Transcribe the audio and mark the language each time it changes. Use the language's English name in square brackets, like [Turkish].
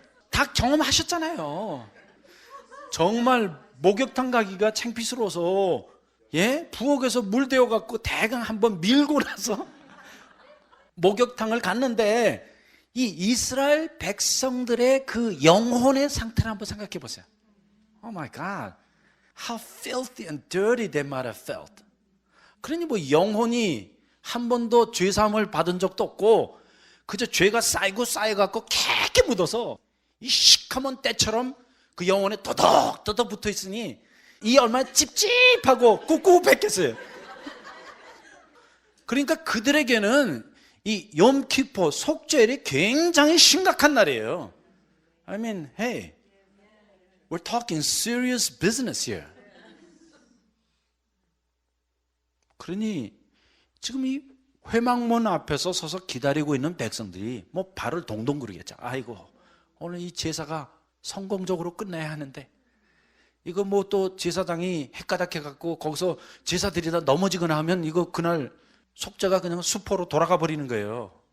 [Korean] 다 경험하셨잖아요. 정말 목욕탕 가기가 창피스러워서 부엌에서 물 데워갖고 대강 한번 밀고 나서 목욕탕을 갔는데, 이 이스라엘 백성들의 그 영혼의 상태를 한번 생각해 보세요. [English] Oh my God, how filthy and dirty they might have felt. [Korean] 그러니 영혼이 한 번도 죄사함을 받은 적도 없고 그저 죄가 쌓이고 쌓여갖고 깨게 묻어서 이 시커먼 때처럼 그 영혼에 더덕더덕 붙어 있으니 이 얼마나 찝찝하고 꿉꿉했겠어요. 그러니까 그들에게는 이 욤키포 속죄일이 굉장히 심각한 날이에요. [English] I mean, hey, we're talking serious business here. [Korean] 그러니 지금 이 회막문 앞에서 서서 기다리고 있는 백성들이 뭐 발을 동동 구르겠죠. 아이고, 오늘 이 제사가 성공적으로 끝내야 하는데 이거 뭐 또 제사장이 헷가닥해갖고 거기서 제사 드리다 넘어지거나 하면 이거 그날 속죄가 그냥 수포로 돌아가 버리는 거예요.